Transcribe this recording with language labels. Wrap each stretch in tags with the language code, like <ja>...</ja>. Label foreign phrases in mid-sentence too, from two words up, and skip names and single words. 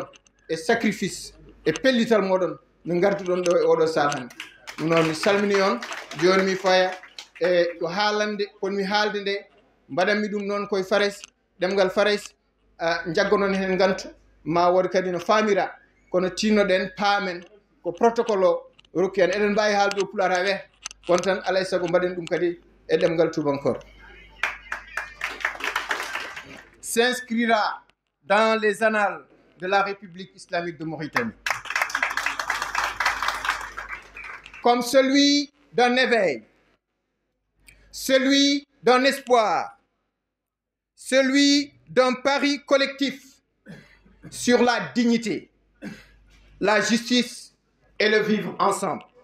<ff>e sacrifice e pellital moɗon no garduɗon ɗo e oɗo sal hannde ɗum noon mi salmini on joni mi faya e ko haalande konmi haalde nde mbaɗanmi ɗum noon koye fares ɗemgal fares jaggonon hen gantu ma wood kadi no faamira kono tinnoɗen paamen ko protocole o rokki en eɗen mbawi haalde o pular ha weeha kono tan alay saago mbaɗen ɗum kadi e ɗemgal tubankore</ff> <fr>s'inscrira dans les annales de la République islamique de Mauritanie comme celui d'un éveil, celui d'un espoir, celui d'un pari collectif sur la dignité, la justice et le vivre ensemble.</fr>